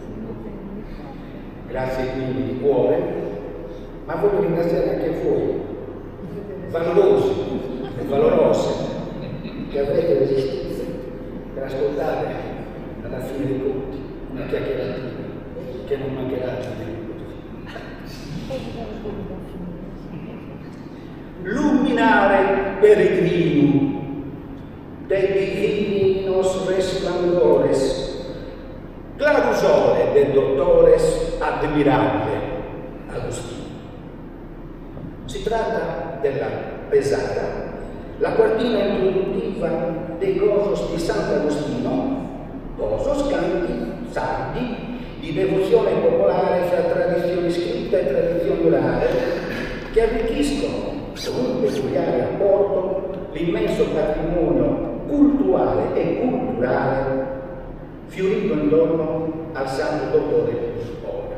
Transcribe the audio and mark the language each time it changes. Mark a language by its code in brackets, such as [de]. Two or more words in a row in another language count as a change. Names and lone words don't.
[it] Grazie quindi di cuore, ma voglio ringraziare anche voi, valorosi e valorose, che avrete resistito per ascoltare alla fine dei conti una chiacchieratina che non mancherà di luminare peregrinum [sc] de divinos resplandores, clarusole de doctores admirabile Agostino. [it] Si tratta della Pesara, la quartina introduttiva dei Gozos di Sant'Agostino, Gozos canti sardi di devozione popolare fra tradizione scritta e tradizione orale, che arricchiscono con un peculiare apporto l'immenso patrimonio culturale e culturale fiorito intorno al santo dottore di Ora.